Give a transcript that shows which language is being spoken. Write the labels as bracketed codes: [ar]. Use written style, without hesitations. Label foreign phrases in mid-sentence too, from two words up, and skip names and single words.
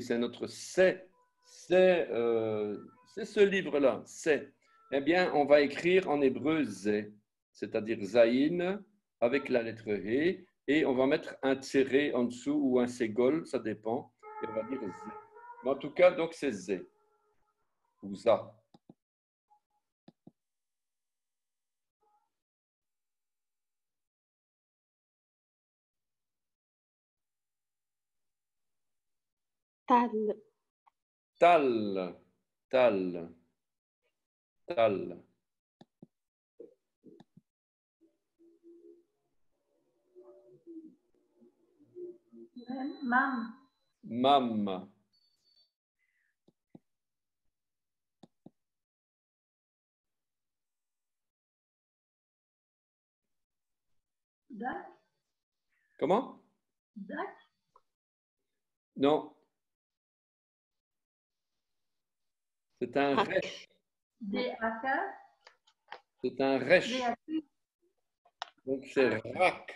[fr] C'est notre c'est ce livre-là, c'est. Eh bien, on va écrire en hébreu Z, c'est-à-dire Zaïn avec la lettre He, et on va mettre un tiré en dessous ou un ségol, ça dépend, et on va dire Z. Mais en tout cas, donc c'est Z ou ZA. Tal. Tal, tal, tal. Mam. Mam, Dak. comment? Dak. Non, c'est un Rak. resh. D-A-K. C'est un resh. D-A-Q. Donc c'est rak,